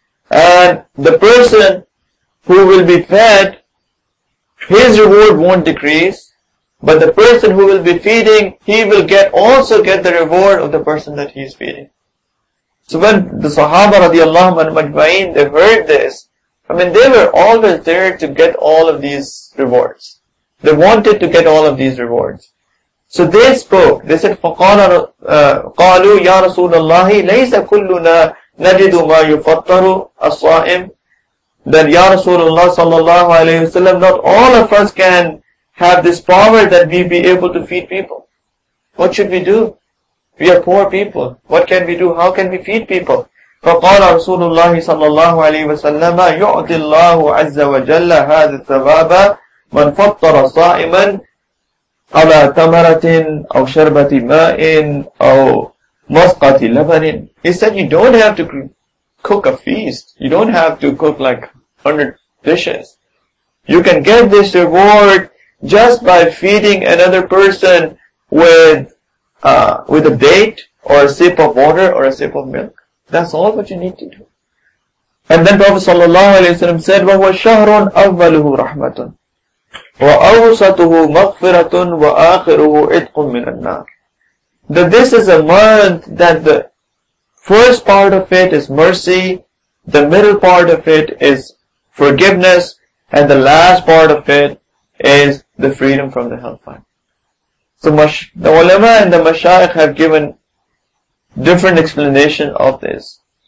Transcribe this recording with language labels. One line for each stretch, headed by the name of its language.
English: And the person who will be fed, his reward won't decrease, but the person who will be feeding, he will also get the reward of the person that he is feeding. So when the Sahaba radiallahu anhum, they heard this, they were always there to get all of these rewards. They wanted to get all of these rewards. So they spoke. They said,
Arabic: قَالُوا يَا رَسُولَ اللَّهِ لَيْسَ كُلُّنَا نَجِدُ مَا يُفَطَّرُ الصَّائِمِ.
English: That Ya Rasulullah sallallahu alayhi wasallam, not all of us can have this power that we be able to feed people. What should we do? We are poor people. What can we do? How can we feed people?
Arabic: فقال رسول الله صلى الله عليه وسلم يعطي الله عز وجل هذا الثواب من فطر صائما على تمرة أو شربة ماء أو مسقة لبن.
English: He said you don't have to cook a feast. You don't have to cook like 100 dishes. You can get this reward just by feeding another person with a date or a sip of water or a sip of milk. That's all what you need to do. And then Prophet ﷺ said,
Arabic: وَهُوَ شَهْرٌ أَوَّلُهُ رَحْمَةٌ وَأَوْسَطُهُ مَغْفِرَةٌ وَآخِرُهُ عِتْقٌ مِّنَ النَّارِ.
English: That this is a month that the first part of it is mercy, the middle part of it is forgiveness, and the last part of it is the freedom from the hellfire. So the ulama and the mashayikh have given different explanation of this.